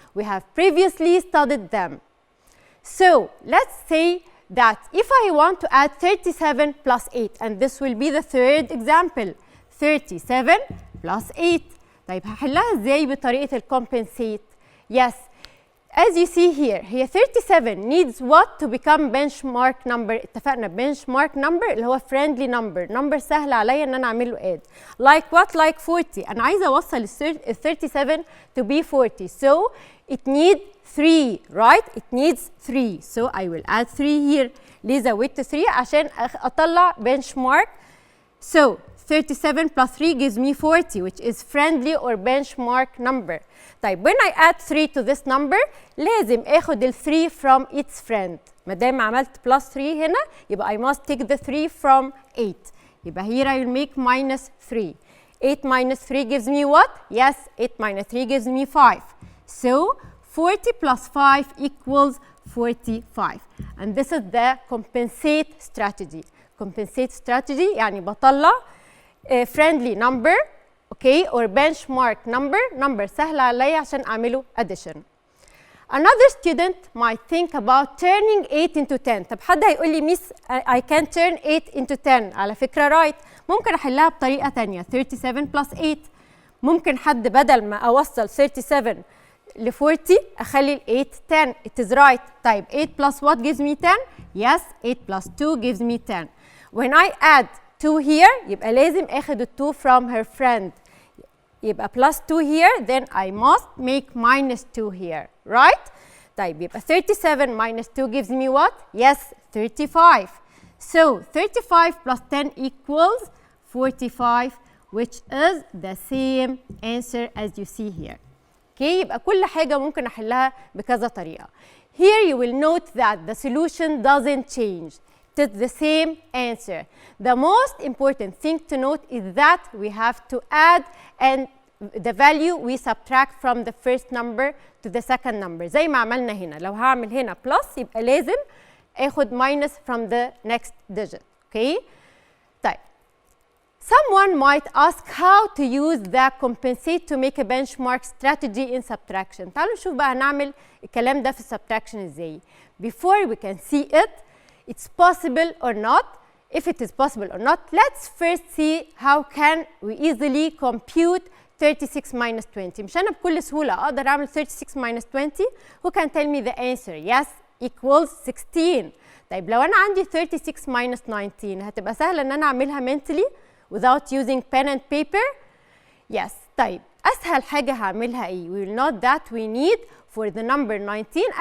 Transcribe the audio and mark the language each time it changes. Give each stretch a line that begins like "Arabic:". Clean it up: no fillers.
English: We have previously studied them. So let's say that if I want to add 37 plus 8, and this will be the third example, 37 plus 8.
Arabic: طيب هحلها ازاي بطريقة الcompensate؟
English: Yes, as you see here, هي 37 needs what to become benchmark number.
Arabic: اتفقنا
English: benchmark number
Arabic: اللي هو
English: friendly number.
Arabic: number سهل عليا ان انا اعمل له add.
English: Like what? Like 40.
Arabic: انا عايزة اوصل ال 37
English: to be 40. So it needs 3, right? It needs 3. So I will add 3 here.
Arabic: ليه زودت 3؟ عشان اطلع benchmark.
English: So 37 plus 3 gives me 40, which is friendly or benchmark number.
Arabic: طيب
English: when I add 3 to this number
Arabic: لازم اخد ال 3
English: from its friend.
Arabic: ما دام عملت plus 3 هنا يبقى
English: I must take the 3 from 8.
Arabic: يبقى
English: here I will make minus 3. 8 minus 3 gives me what? Yes, 8 minus 3 gives me 5. So 40 plus 5 equals 45. And this is the compensate strategy. Compensate strategy
Arabic: يعني بطلع
English: friendly number, okay, or benchmark number
Arabic: سهل عليا عشان أعمله
English: addition. Another student might think about turning 8 into 10.
Arabic: طب حد هيقول لي
English: miss I can turn 8 into 10.
Arabic: على فكرة
English: right.
Arabic: ممكن أحلها بطريقة تانية 37 plus 8. ممكن حد بدل ما أوصل 37 ل 40 أخلي ال 8 10.
English: It is right.
Arabic: طيب
English: 8 plus what gives me 10? Yes, 8 plus 2 gives me 10. When I add 2 here
Arabic: يبقى لازم اخد ال 2
English: from her friend.
Arabic: يبقى
English: plus 2 here, then I must make minus 2 here, right?
Arabic: طيب يبقى
English: 37 minus 2 gives me what? Yes, 35. So 35 plus 10 equals 45, which is the same answer as you see here. Okay,
Arabic: يبقى كل حاجة ممكن أحلها بكذا طريقة.
English: Here you will note that the solution doesn't change. It is the same answer. The most important thing to note is that we have to add and the value we subtract from the first number to the second number.
Arabic: زي ما عملنا هنا. لو هعمل هنا plus يبقى لازم اخد minus
English: from the next digit. Okay?
Arabic: طيب.
English: Someone might ask how to use the compensate to make a benchmark strategy in subtraction.
Arabic: تعالوا نشوف بقى هنعمل الكلام ده في subtraction ازاي.
English: Before we can see it, it's possible or not. If it is possible or not, let's first see how can we easily compute 36 minus 20.
Arabic: مش أنا بكل سهولة أقدر أعمل 36 minus 20.
English: Who can tell me the answer? Yes, equals 16.
Arabic: طيب لو أنا عندي 36 minus 19 هتبقى سهلة إن أنا أعملها
English: mentally without using pen and paper. Yes.
Arabic: طيب أسهل حاجة هعملها إيه؟
English: We will note that we need for the number 19.